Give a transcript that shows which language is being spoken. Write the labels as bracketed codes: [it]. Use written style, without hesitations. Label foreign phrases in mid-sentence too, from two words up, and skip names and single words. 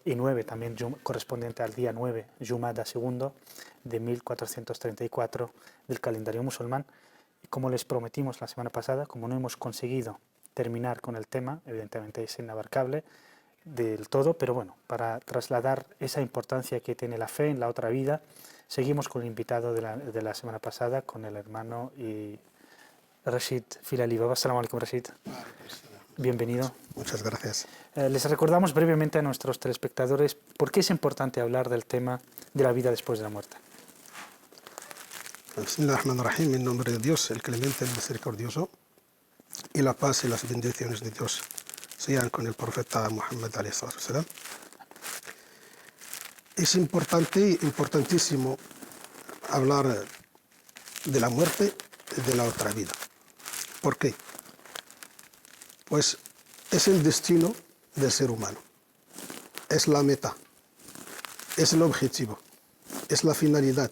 [es] y 9, también correspondiente al día 9, Jumada II de 1434 del calendario musulmán, y como les prometimos la semana pasada, como no hemos conseguido terminar con el tema, evidentemente es inabarcable del todo, pero bueno, para trasladar esa importancia que tiene la fe en la otra vida, seguimos con el invitado de la semana pasada, con el hermano Rashid Filali Baba. [ar] السلام عليكم, [es] Rashid. Bienvenido. Muchas gracias. Les recordamos brevemente a nuestros telespectadores por qué es importante hablar del tema de la vida después de la muerte. Bismillahirrahmanirrahim, en nombre de Dios, el clemente, el misericordioso, y la paz y las bendiciones de Dios sean con el profeta Muhammad [ar] عليه السلام. [es] Es importantísimo hablar de la muerte y de la otra vida. ¿Por qué? Pues es el destino del ser humano, es la meta, es el objetivo, es la finalidad.